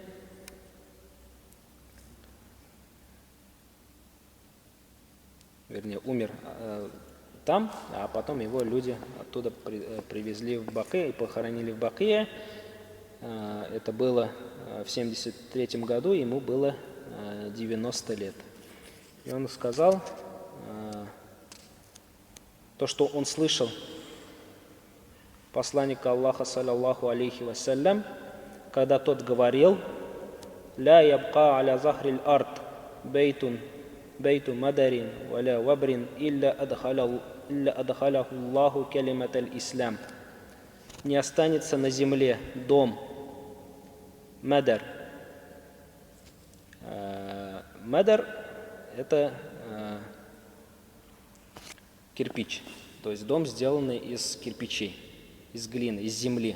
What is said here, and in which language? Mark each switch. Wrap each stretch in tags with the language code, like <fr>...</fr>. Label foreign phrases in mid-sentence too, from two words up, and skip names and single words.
<ru>Вернее, умер там, а потом его люди оттуда привезли в Бакия и похоронили в Бакия. Это было в 73 году, ему было 90 лет. И он сказал то, что он слышал посланника Аллаха,</ru> <ar>صلى الله عليه وسلم,</ar> <ru>когда тот говорил:</ru> <ar>«لا يبقى على ظهر الأرض بيت مدر ولا وبر إلا أدخله الله كلمة الإسلام».</ar> <ru>Не останется на земле дом мадар. Мадар – это кирпич, то есть дом, сделанный из кирпичей, из глины, из земли.</ru>